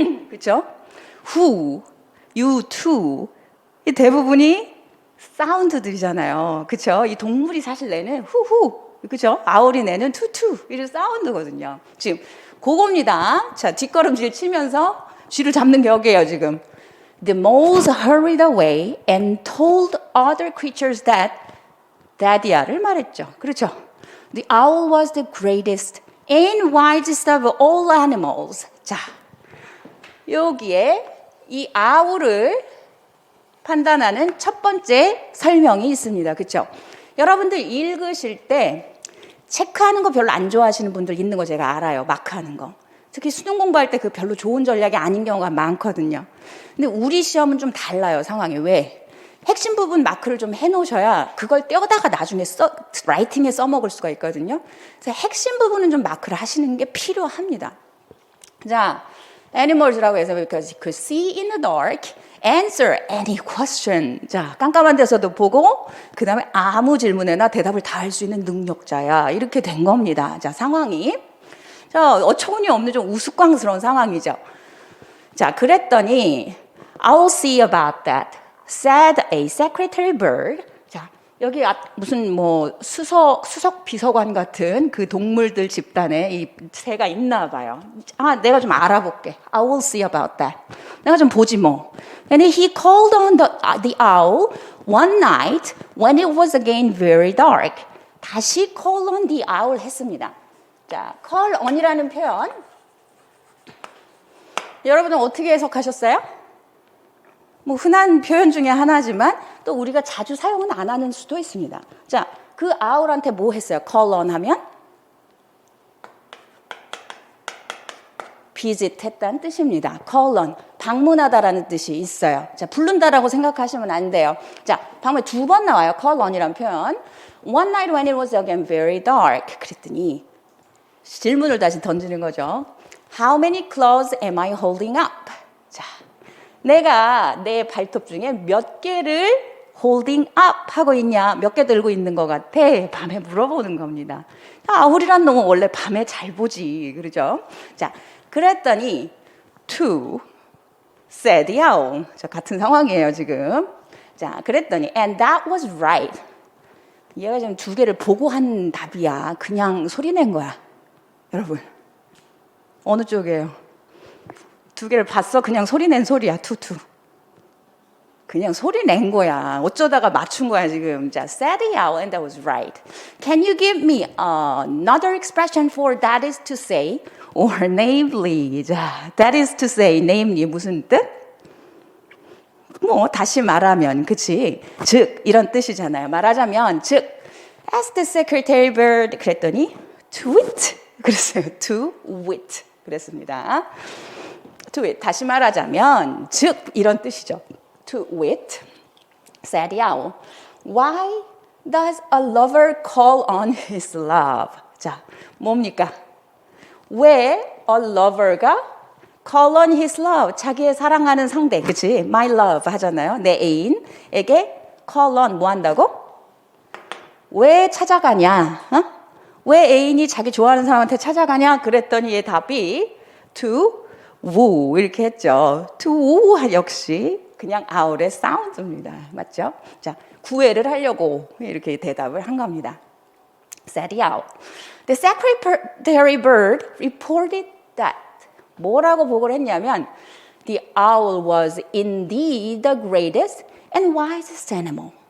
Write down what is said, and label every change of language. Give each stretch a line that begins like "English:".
Korean: 그렇죠?
English: Who, you too.
Korean: 이 대부분이 사운드들이잖아요. 그렇죠? 이 동물이 사실 내는 후후. 그렇죠? 아울이 내는 투투. 이런 사운드거든요. 지금 그겁니다. 자, 뒷걸음질 치면서 쥐를 잡는 격이에요, 지금.
English: The moles hurried away and told other creatures that daddy야를
Korean: 말했죠. 그렇죠?
English: The owl was the greatest and wisest of all animals.
Korean: 자, 여기에 이 아울을 판단하는 첫 번째 설명이 있습니다. 그렇죠? 여러분들 읽으실 때 체크하는 거 별로 안 좋아하시는 분들 있는 거 제가 알아요. 마크하는 거. 특히 수능 공부할 때 그 별로 좋은 전략이 아닌 경우가 많거든요. 근데 우리 시험은 좀 달라요, 상황이. 왜? 핵심 부분 마크를 좀 해놓으셔야 그걸 떼어다가 나중에 라이팅에 써먹을 수가 있거든요. 그래서 핵심 부분은 좀 마크를 하시는 게 필요합니다.
English: 자, animals라고 해서 because you could see in the dark, answer any question.
Korean: 자, 깜깜한 데서도 보고 그 다음에 아무 질문에나 대답을 다 할 수 있는 능력자야. 이렇게 된 겁니다. 자, 상황이. 자, 어처구니 없는 좀 우스꽝스러운 상황이죠. 자, 그랬더니
English: I'll see about that, said a secretary bird. 자,
Korean: 여기 무슨 뭐 수석 비서관 같은 그 동물들 집단에 이 새가 있나 봐요. 아, 내가 좀 알아볼게.
English: I will see about that.
Korean: 내가 좀 보지 뭐.
English: And he called on the owl one night when it was again very dark.
Korean: 다시
English: call on the owl
Korean: 했습니다. 자, call on이라는 표현. 여러분은 어떻게 해석하셨어요? 뭐 흔한 표현 중에 하나지만 또 우리가 자주 사용은 안 하는 수도 있습니다. 자, 그 owl한테 뭐 했어요? call on 하면 visit 했다는 뜻입니다. call on, 방문하다라는 뜻이 있어요. 자, 부른다라고 생각하시면 안 돼요. 자, 방문에 두 번 나와요. call on이라는 표현.
English: One night when it was again very dark.
Korean: 그랬더니 질문을 다시 던지는 거죠.
English: How many claws am I holding up?
Korean: 자, 내가 내 발톱 중에 몇 개를 holding up 하고 있냐, 몇 개 들고 있는 것 같아? 밤에 물어보는 겁니다. 아울이란 놈은 원래 밤에 잘 보지, 그러죠? 자, 그랬더니
English: two said the owl.
Korean: 자, 같은 상황이에요 지금. 자, 그랬더니
English: and that was right.
Korean: 얘가 지금 두 개를 보고 한 답이야. 그냥 소리 낸 거야. 여러분, 어느 쪽이에요? 두 개를 봤어? 그냥 소리 낸 소리야. 투투. 그냥 소리 낸 거야. 어쩌다가 맞춘 거야 지금.
English: 자, said the owl and that was right. Can you give me another expression for that is to say or namely?
Korean: 자, that is to say, namely 무슨 뜻? 뭐 다시 말하면, 그치? 즉 이런 뜻이잖아요. 말하자면 즉
English: as the secretary bird
Korean: 그랬더니 to wit 그랬어요. to wit 그랬습니다. to wit 다시 말하자면 즉 이런 뜻이죠.
English: to wit said the owl. Why does a lover call on his love?
Korean: 자, 뭡니까? 왜 a lover가
English: call on his love,
Korean: 자기의 사랑하는 상대, 그치?
English: My love
Korean: 하잖아요. 내 애인에게 call on 뭐 한다고? 왜 찾아가냐? 어? 왜 애인이 자기 좋아하는 사람한테 찾아가냐? 그랬더니 얘 답이 to woo 이렇게 했죠. to woo 역시 그냥 owl의 사운드입니다. 맞죠? 자, 구애를 하려고 이렇게 대답을 한 겁니다.
English: said the owl. The secretary bird reported that
Korean: 뭐라고 보고를 했냐면
English: the owl was indeed the greatest and wisest animal.